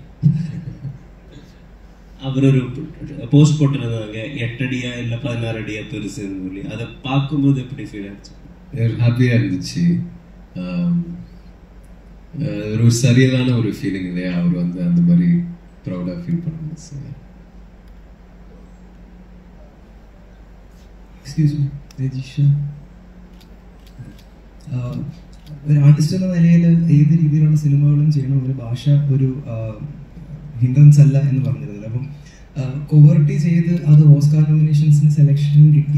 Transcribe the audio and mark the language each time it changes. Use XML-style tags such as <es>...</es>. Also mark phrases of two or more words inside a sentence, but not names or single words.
<ta>அவர் ஒரு போஸ்ட் போட்டிருந்தாங்க 8 அடியா இல்லை 16 அடியா பெருசுன்னு சொல்லி. அதை பார்க்கும்போது எப்படி ஃபீல் ஆச்சு? ஹாப்பியாக இருந்துச்சு. ஒரு சரியான ஒரு ஃபீலிங் இல்லையா? அவர் அந்த மாதிரி ப்ரௌடாக ஃபீல் பண்ணுங்க.</ta> <en>excuse me</en> <ml>രജിഷ, ഒരു ആർട്ടിസ്റ്റ് എന്ന നിലയിൽ ഏത് രീതിയിലുള്ള സിനിമകളും ചെയ്യണം, ഒരു ഭാഷ ഒരു ഹിൻഡ്രൻസ് അല്ല എന്ന് പറഞ്ഞിരുന്നത്. അപ്പം കോവർട്ടി ചെയ്ത് അത് ഓസ്കാർ നോമിനേഷൻസിന് സെലക്ഷൻ കിട്ടി.</ml>